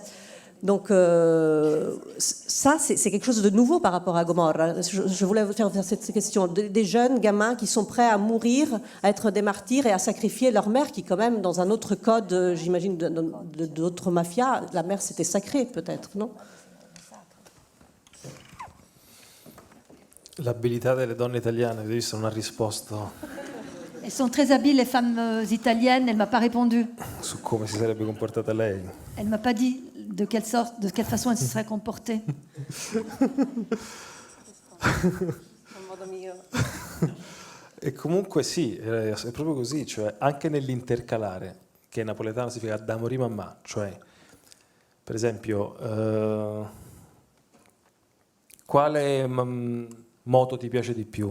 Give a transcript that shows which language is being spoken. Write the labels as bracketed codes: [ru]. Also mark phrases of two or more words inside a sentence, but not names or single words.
[fr] Donc ça, c'est quelque chose de nouveau par rapport à Gomorra. Je voulais vous faire cette question. Des jeunes gamins qui sont prêts à mourir, à être des martyrs et à sacrifier leur mère, qui quand même, dans un autre code, j'imagine, d'autres mafias, la mère c'était sacré peut-être, non? [it] L'abilità delle donne italiane, avete visto, non ha risposto [fr] Elles sont très habiles, les femmes italiennes. Elle ne m'a pas répondu. [it] su come si sarebbe comportata lei. [fr] Elle ne m'a pas dit de quelle façon elle se serait comportée. [it] E comunque sì, è proprio così, cioè anche nell'intercalare, che in napoletano significa da morì mamma, cioè per esempio quale moto ti piace di più?